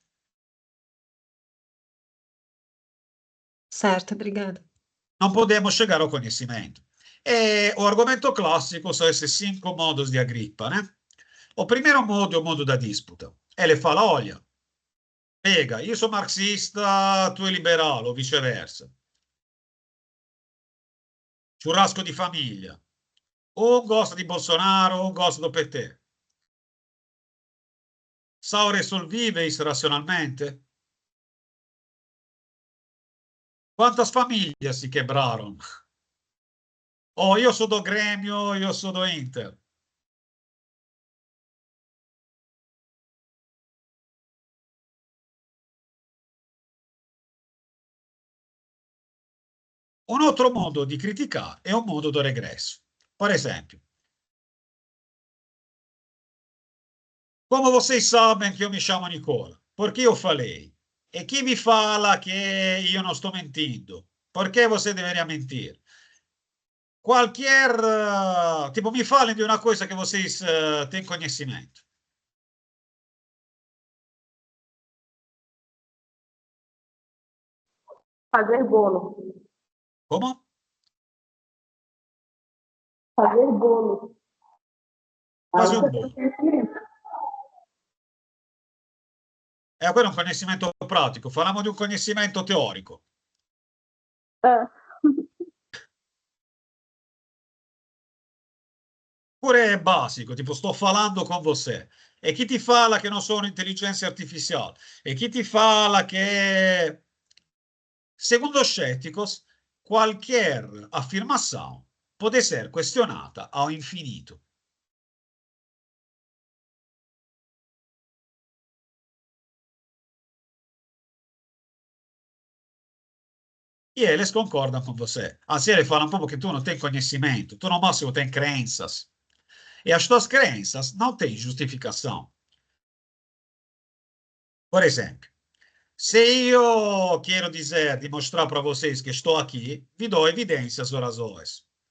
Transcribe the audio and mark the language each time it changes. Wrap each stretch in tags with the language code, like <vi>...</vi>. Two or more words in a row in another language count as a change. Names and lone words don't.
<pt>Certo, obrigada. Não podemos chegar ao conhecimento. E o argumento clássico são esses 5 modos de Agrippa, né? O primeiro modo é o modo da disputa. Ele fala, olha, pega,</pt> <it>io sono marxista, tu è liberale, o viceversa. Churrasco di famiglia.</it> <pt>Un gosta di Bolsonaro, un gosta do PT. Sao resolvíveis racionalmente? Quantas famílias se quebraram?</pt> <it>Oh, io sono</it> <pt>do Grêmio,</pt> <it>io sono</it> <pt>do Inter.</pt> <it>Un altro modo di criticare è un modo</it> <pt>do regresso.</pt> <it>Per esempio,</it> <pt>como vocês sabem que eu me chamo Nicola? Porque eu falei.</pt> <it>E chi mi fala che io non sto mentendo?</it> <pt>Perché você deveria mentir? Qualquer, tipo,</pt> <it>mi falem di una</it> <pt>coisa</pt> <it>che vocês</it> <pt>têm conhecimento. Fazer bolo. Como? Fazer bolo.</pt> <it>Quasi</it> <pt>Aí</pt> <it>un</it> <pt>você tem bolo. conhecimento.</pt> <it>Quello è un conhecimento pratico. Parliamo di un conhecimento teorico. Ah, Pure basico, tipo sto parlando</it> <pt>con você.</pt> <it>E chi ti fala che non sono intelligenza artificiale? E chi ti fala che, secondo scetticos,</it> <pt>qualquer afirmação pode ser questionata ao infinito. E eles concordam com você. Anzi, eles falam proprio che tu non tem conhecimento, tu no massimo tem crenças. E as tuas crenças não têm justificação. Por exemplo,</pt> <it>se io</it> <pt>quero dizer, dimostrare para vocês que estou aqui,</pt> <it>vi dou</it> <pt>evidências ou razões.</pt>